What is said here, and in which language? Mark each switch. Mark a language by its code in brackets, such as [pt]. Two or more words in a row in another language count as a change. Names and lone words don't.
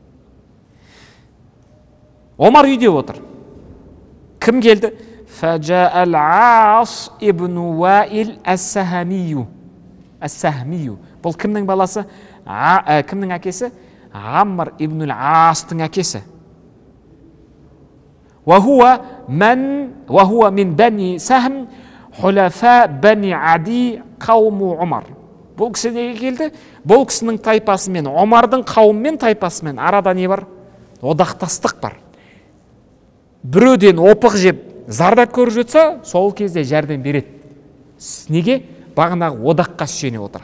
[kk] Омар үйде отыр. Кім келді? Фажаал Ас ибн Уаил әс-Сахмию. Әс-Сахмию. Бұл кімнің баласы? Кімнің әкесі? Амр ибн Астың әкесі. [ar] وهو من بني سهم حلفاء بني عدي قوم عمر. [kk] Бұл кісі неге келді? Бұл кісінің тайпасымен, Омардың қауыммен тайпасымен арада не бар? Одақтастық бар. Біреуден опық жеп, зардап көріп жатса, сол кезде жәрдем береді. Неге? Бағанағы одаққа сүйене отыр.